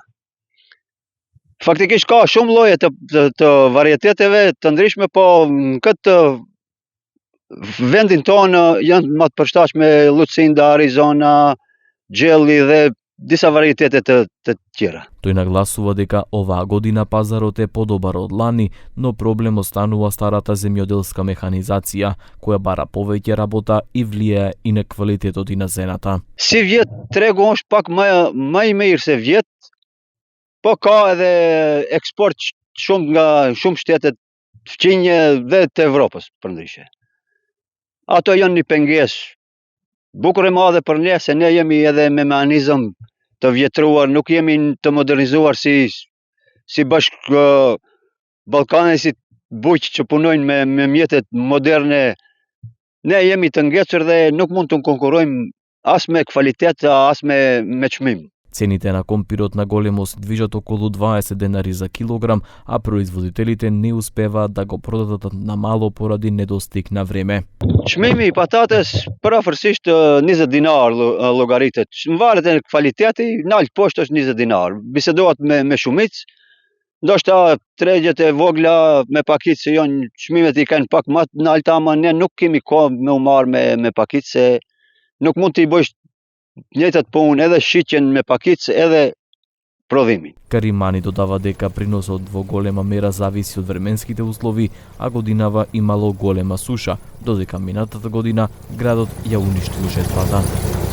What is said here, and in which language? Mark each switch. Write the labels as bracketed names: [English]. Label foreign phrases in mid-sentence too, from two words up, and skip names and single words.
[Albanian] Faktikisht ka shumë lloje të varieteteve të ndryshme, po në këtë vendin tonë janë më të përshtatshme Lucinda, Arizona, Jelly dhe disa varietete të tjera. [Macedonian] Тој нагласува дека оваа година пазарот е подобар од лани, но проблем останува старата земјоделска механизација, која бара повеќе работа и влијае и на квалитетот и на зената. [Albanian] Si vjet tregu është pak më i mirë se vjet, po ka edhe eksport shumë nga shumë shtetet fqinje dhe të Evropës përndryshe. Ato janë një pengesë bukur e madhe për ne, se ne jemi edhe me mekanizëm të vjetruar, nuk jemi të modernizuar si bashk ballkanesit buq që punojnë me mjetet moderne. Ne jemi të ngecur dhe nuk mund të konkurrojmë as me kvalitet, as me çmim. [Macedonian] Цените на компирот на големо се движат околу 20 денари за килограм, а производителите не успеваат да го продадат на мало поради недостиг на време. [Albanian] Çmimi i patates përafërsisht 20 dinar llogaritet. Varet e kvaliteti, nalt poshtë është 20 dinar. Bisedohet me shumicë, ndoshta tregjet e vogla me pakicë që janë çmimet i kanë pak më të nalta, ama ne nuk kemi kohë me u marrë me pakicë, se nuk mund t'i bësh njëjtat punë, edhe shitjen me pakicë edhe prodhimin. [Macedonian] Каримани додава дека приносот во голема мера зависи од временските услови, а годинава имало голема суша, додека минатата година градот ја уништил жетвата.